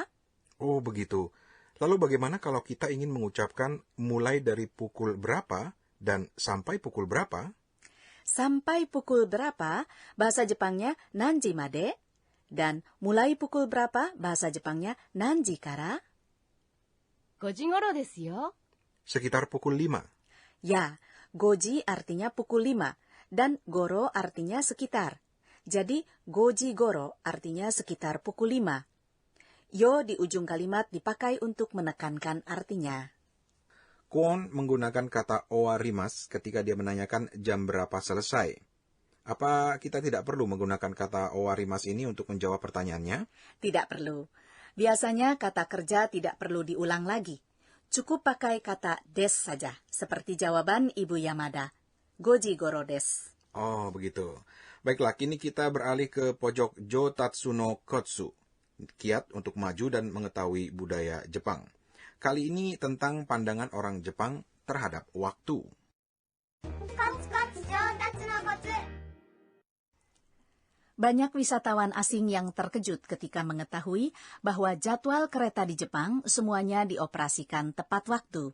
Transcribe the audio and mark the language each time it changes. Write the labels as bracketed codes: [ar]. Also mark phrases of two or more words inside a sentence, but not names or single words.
[id] Oh, begitu. Lalu bagaimana kalau kita ingin mengucapkan mulai dari pukul berapa dan sampai pukul berapa? Sampai pukul berapa, bahasa Jepangnya [ja] 何時まで, [id] dan mulai pukul berapa, bahasa Jepangnya [ja] 何時から? 5時頃ですよ。 [id] Sekitar pukul 5. Ya, goji artinya pukul 5, dan goro artinya sekitar. Jadi, [ja] 五時ごろ [id] artinya sekitar pukul 5. Yo di ujung kalimat dipakai untuk menekankan artinya. Kwon menggunakan kata owarimas ketika dia menanyakan jam berapa selesai. Apa kita tidak perlu menggunakan kata owarimas ini untuk menjawab pertanyaannya? Tidak perlu. Biasanya kata kerja tidak perlu diulang lagi. Cukup pakai kata des saja, seperti jawaban Ibu Yamada. [ja] 五時ごろです. [id] Oh, begitu. Baiklah, kini kita beralih ke pojok Jotatsu no Kotsu. Kiat untuk maju dan mengetahui budaya Jepang. Kali ini tentang pandangan orang Jepang terhadap waktu. Banyak wisatawan asing yang terkejut ketika mengetahui bahwa jadwal kereta di Jepang semuanya dioperasikan tepat waktu.